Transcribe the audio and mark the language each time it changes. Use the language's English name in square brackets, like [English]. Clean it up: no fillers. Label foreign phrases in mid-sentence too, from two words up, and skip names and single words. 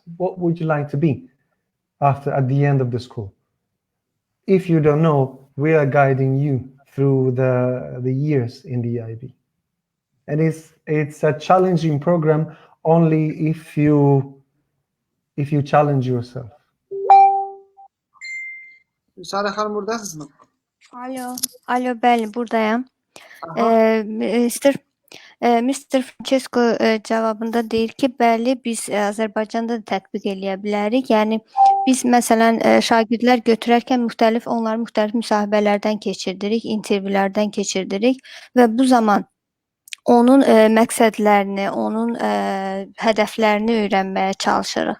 [English] What would you like to be at the end of the school? If you don't know, we are guiding you through the years in the IB. And it's a challenging program only if you challenge yourself. [Azerbaijani] Müsaade xanım, buradasınız mı? Alo, bəli, buradayım. Mr. Francesco cavabında deyir ki, bəli, biz Azərbaycanda da tətbiq eləyə bilərik. Yəni, biz məsələn, şagirdlər götürərkən onları müxtəlif müsahibələrdən keçirdirik, intervyulərdən keçirdirik və bu zaman onun məqsədlərini, onun hədəflərini öyrənməyə çalışırıq.